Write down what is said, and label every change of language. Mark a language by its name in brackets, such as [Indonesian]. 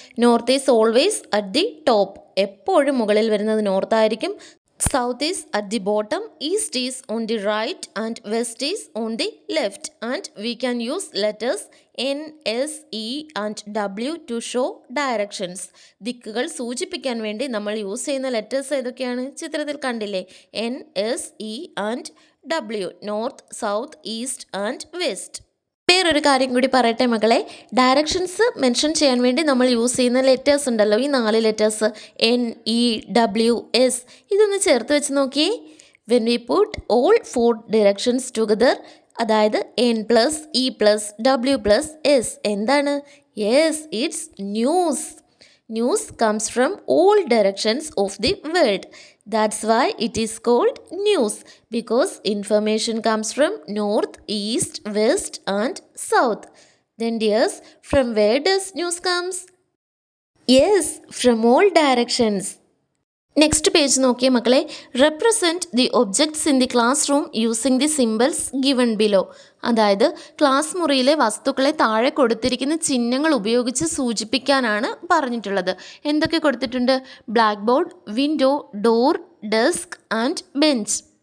[English] North is always at the top. [Malayalam] എപ്പോഴും മുകളിൽ വരുന്നത് നോർത്ത് ആയിരിക്കും. [English] South is at the bottom, east is on the right and west is on the left. And we can use letters N, S, E and W to show directions. [Malayalam] ദിക്കുകൾ സൂചിപ്പിക്കാൻ വേണ്ടി നമ്മൾ use ചെയ്യുന്ന letters ഏതൊക്കെയാണ്? ചിത്രത്തിൽ കണ്ടില്ലേ, N, S, E and W. [English] North, south, east and west. [Malayalam] വേറൊരു കാര്യം കൂടി പറയട്ടെ മക്കളെ, ഡയറക്ഷൻസ് മെൻഷൻ ചെയ്യാൻ വേണ്ടി നമ്മൾ യൂസ് ചെയ്യുന്ന ലെറ്റേഴ്സ് ഉണ്ടല്ലോ, ഈ 4 letters N, E, W, S, ഇതൊന്ന് ചേർത്ത് വെച്ച് നോക്കിയേ. [English] When we put all 4 directions together, അതായത് N plus E plus W plus S, എന്താണ്? Yes, it's news. News comes from all directions of the world. That's why it is called news, because information comes from north, east, west and south. Then dears, from where does news comes? Yes, from all directions. Next page [Malayalam] നോക്കിയ മക്കളെ, [English] Represent the objects in the classroom using the symbols given below. [Malayalam] അതായത് class മുറിയിലെ വസ്തുക്കളെ താഴെ കൊടുത്തിരിക്കുന്ന ചിഹ്നങ്ങൾ ഉപയോഗിച്ച് സൂചിപ്പിക്കാനാണ് പറഞ്ഞിട്ടുള്ളത്. എന്തൊക്കെ കൊടുത്തിട്ടുണ്ട്? [English] Blackboard, window, door, desk and bench.